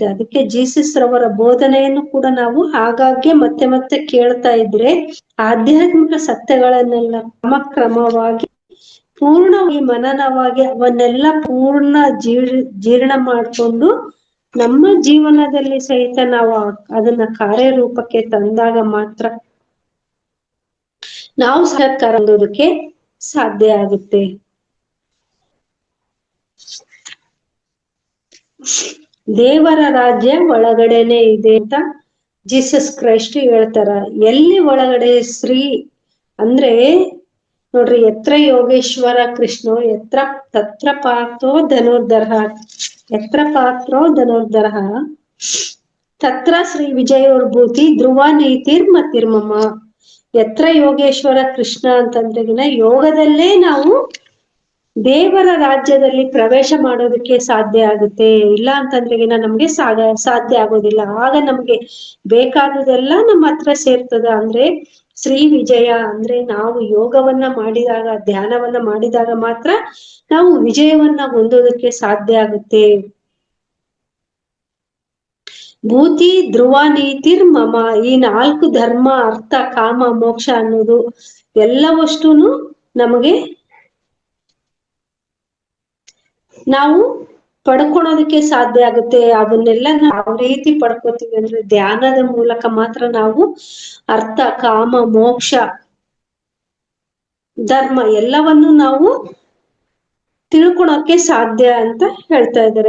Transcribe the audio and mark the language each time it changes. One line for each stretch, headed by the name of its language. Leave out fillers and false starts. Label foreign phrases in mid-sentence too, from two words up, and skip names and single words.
Kannada: ಅದಕ್ಕೆ ಜೀಸಸ್ ರವರ ಬೋಧನೆಯನ್ನು ಕೂಡ ನಾವು ಆಗಾಗ್ಗೆ ಮತ್ತೆ ಕೇಳ್ತಾ ಇದ್ರೆ ಆಧ್ಯಾತ್ಮಿಕ ಸತ್ಯಗಳನ್ನೆಲ್ಲ ಕ್ರಮವಾಗಿ ಪೂರ್ಣವಾಗಿ ಮನನವಾಗಿ ಅವನ್ನೆಲ್ಲ ಪೂರ್ಣ ಜೀರ್ಣ ಮಾಡ್ಕೊಂಡು ನಮ್ಮ ಜೀವನದಲ್ಲಿ ಸಹಿತ ನಾವು ಅದನ್ನ ಕಾರ್ಯರೂಪಕ್ಕೆ ತಂದಾಗ ಮಾತ್ರ ನಾವು ಸಾಕ್ಷಾತ್ಕಾರ ಹೊಂದೋದಕ್ಕೆ ಸಾಧ್ಯ ಆಗುತ್ತೆ. ದೇವರ ರಾಜ್ಯ ಒಳಗಡೆನೆ ಇದೆ ಅಂತ ಜೀಸಸ್ ಕ್ರೈಸ್ಟ್ ಹೇಳ್ತಾರ. ಎಲ್ಲಿ ಒಳಗಡೆ ಶ್ರೀ ಅಂದ್ರೆ ನೋಡ್ರಿ,
Sanskrit: ಎತ್ರ ಯೋಗೇಶ್ವರ ಕೃಷ್ಣೋ ತತ್ರ ಪಾತ್ರೋ ಧನುರ್ಧರ ತತ್ರ ಶ್ರೀ ವಿಜಯೋರ್ಭೂತಿ ಧ್ರುವ ನೀತಿರ್ ಮತಿರ್ಮಮ. ಎತ್ರ ಯೋಗೇಶ್ವರ ಕೃಷ್ಣ
Kannada: ಅಂತಂದ್ರೆಗಿನ ಯೋಗದಲ್ಲೇ ನಾವು ದೇವರ ರಾಜ್ಯದಲ್ಲಿ ಪ್ರವೇಶ ಮಾಡೋದಕ್ಕೆ ಸಾಧ್ಯ ಆಗುತ್ತೆ. ಇಲ್ಲ ಅಂತಂದ್ರೆಗಿನ ನಮ್ಗೆ ಸಾಧ್ಯ ಆಗೋದಿಲ್ಲ. ಆಗ ನಮ್ಗೆ ಬೇಕಾದುದೆಲ್ಲ ನಮ್ಮ ಹತ್ರ ಸೇರ್ತದ. ಅಂದ್ರೆ ಶ್ರೀ ವಿಜಯ ಅಂದ್ರೆ ನಾವು ಯೋಗವನ್ನ ಮಾಡಿದಾಗ, ಧ್ಯಾನವನ್ನ ಮಾಡಿದಾಗ ಮಾತ್ರ ನಾವು ವಿಜಯವನ್ನ ಹೊಂದೋದಕ್ಕೆ ಸಾಧ್ಯ ಆಗುತ್ತೆ.
Sanskrit: ಭೂತಿ ಧ್ರುವ ನೀತಿರ್ ಮಮ,
Kannada: ಈ 4 ಧರ್ಮ ಅರ್ಥ ಕಾಮ ಮೋಕ್ಷ ಅನ್ನೋದು ಎಲ್ಲವಷ್ಟೂನು ನಮಗೆ ನಾವು ಪಡ್ಕೊಳೋದಕ್ಕೆ ಸಾಧ್ಯ ಆಗುತ್ತೆ. ಅವನ್ನೆಲ್ಲ ಯಾವ ರೀತಿ ಪಡ್ಕೋತೀವಿ ಅಂದ್ರೆ ಧ್ಯಾನದ ಮೂಲಕ ಮಾತ್ರ ನಾವು ಅರ್ಥ ಕಾಮ ಮೋಕ್ಷ ಧರ್ಮ ಎಲ್ಲವನ್ನು ನಾವು ತಿಳ್ಕೊಳಕ್ಕೆ ಸಾಧ್ಯ ಅಂತ ಹೇಳ್ತಾ ಇದ್ದಾರೆ.